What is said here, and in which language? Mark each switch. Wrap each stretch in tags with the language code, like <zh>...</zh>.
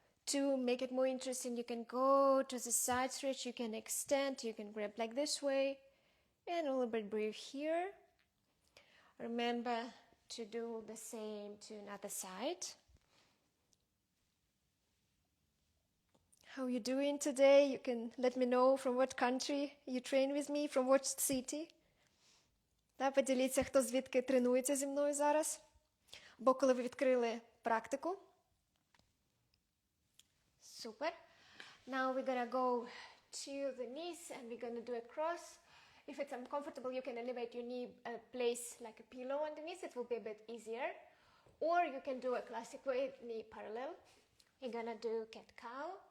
<en>To make it more interesting, you can go to the side stretch, you can extend, you can grab like this way, and a little bit breathe here. Remember to do the same to another side. How you doing today? You can let me know from what country you train with me, from what city.</en> <uk>Та поділіться, хто звідки тренується зі мною зараз. Бо коли ви відкрили практику.</uk> <en>Super. Now we're gonna go to the knees and we're gonna do a cross. If it's uncomfortable, you can elevate your knee, place like a pillow underneath. It will be a bit easier. Or you can do a classic way, knee parallel. You're gonna do cat-cow.</en>